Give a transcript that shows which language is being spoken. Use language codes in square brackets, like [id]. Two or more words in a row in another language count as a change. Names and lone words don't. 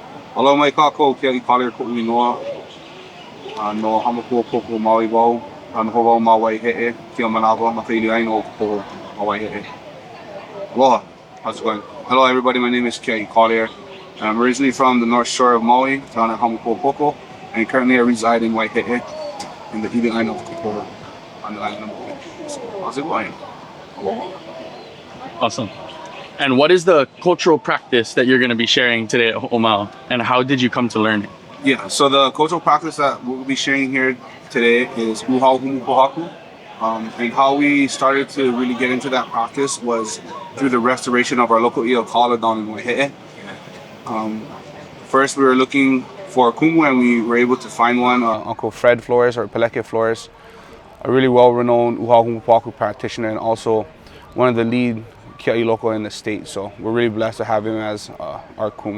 [haw] Aloha mai kākou, Kiaʻi Collier koʻu inoa. No Hamaku Poko Maui wau. No wau ma Waiheʻe, kia manawa, ma ka iliaina o Poho ma Waiheʻe. [en] Aloha, how's it going? Hello everybody, my name is Kiaʻi Collier. I'm originally from the North Shore of Maui, down at Hamaku Poko, and currently I reside in Waiheʻe, in the iliaina of Poho, on the island of Maui. So, how's it going? Aloha. Awesome. And what is the cultural practice that you're going to be sharing today at Hoʻomau, and how did you come to learn it? Yeah, so the cultural practice that we'll be sharing here today is [haw] ʻUhau Humu Pōhaku. [en] And how we started to really get into that practice was through the restoration of our local ʻIʻakala down in Waiheʻe. First, we were looking for a kumu, and we were able to find one, Uncle Fred Flores, or Peleke Flores, a really well-renowned [haw] ʻUhau Humu Pōhaku [en] practitioner, and also one of the lead [haw] Kiaʻi loko [en] in the state. So we're really blessed to have him as our kumu.